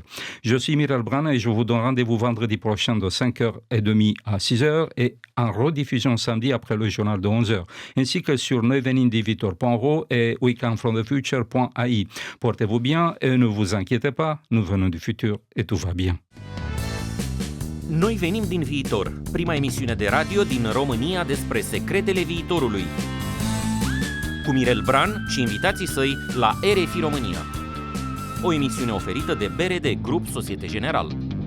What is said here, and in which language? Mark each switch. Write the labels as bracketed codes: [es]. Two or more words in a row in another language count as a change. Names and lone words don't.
[fr] Je suis Mirel Bran et je vous donne rendez-vous vendredi prochain de 5h30 à 6h et en rediffusion samedi après le journal de 11h, ainsi que sur nevenindivitor.ro et wecomefromthefuture.ai. Portez-vous bien et ne vous inquiétez pas, nous venons du futur et tout va bien. [ro] Noi venim din viitor, prima emisiune de radio din România despre secretele viitorului. Cu Mirel Bran și invitații săi la RFI România. O emisiune oferită de BRD Grup Societe Generale.